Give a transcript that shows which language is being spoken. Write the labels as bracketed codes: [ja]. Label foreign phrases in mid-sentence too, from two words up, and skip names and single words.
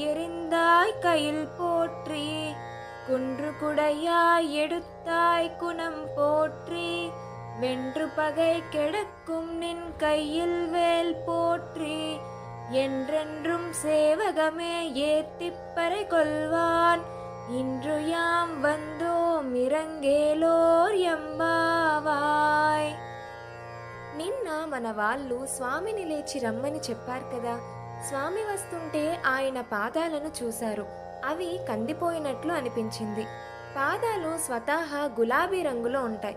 [ta] எறிந்தாய் கையில் போற்றி, குன்று குடையாய் எடுத்தாய் குணம் போற்றி, வென்று பகை கெடுக்கும் நின் கையில் வேல் போற்றி, என்றென்றும் சேவகமே ஏத்திப்பறை கொள்வான், இன்று யாம் வந்தோம் இரங்கேலோர் எம்பாவாய். [te] నిన్న మన వాళ్ళు స్వామిని లేచి రమ్మని చెప్పారు కదా. స్వామి వస్తుంటే ఆయన పాదాలను చూశారు. అవి కందిపోయినట్లు అనిపించింది. పాదాలు స్వతహా గులాబీ రంగులో ఉంటాయి.